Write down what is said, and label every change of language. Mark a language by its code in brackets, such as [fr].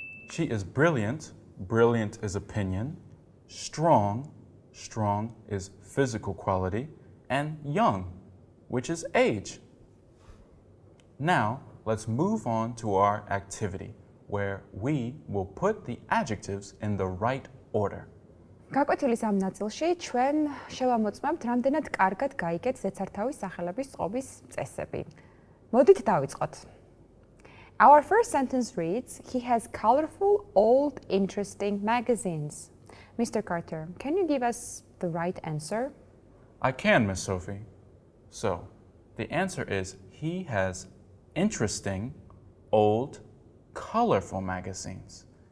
[en] She is brilliant. Brilliant is opinion. Strong. Strong is physical quality. And young, which is age. Now, let's move on to our activity, where we will put the adjectives in the right order. [ka] გაკვეთილის ამ ნაწილში ჩვენ შევამოწმებთ, რამდენად კარგად გაიგეთ ზეცართავის სახელების წყობის წესები. მოდით დავიწყოთ. [en] Our first sentence reads, he has colorful, old, interesting magazines. Mr. Carter, can you give us the right answer? I can, Miss Sophie. So, the answer is he has interesting, old, colorful magazines.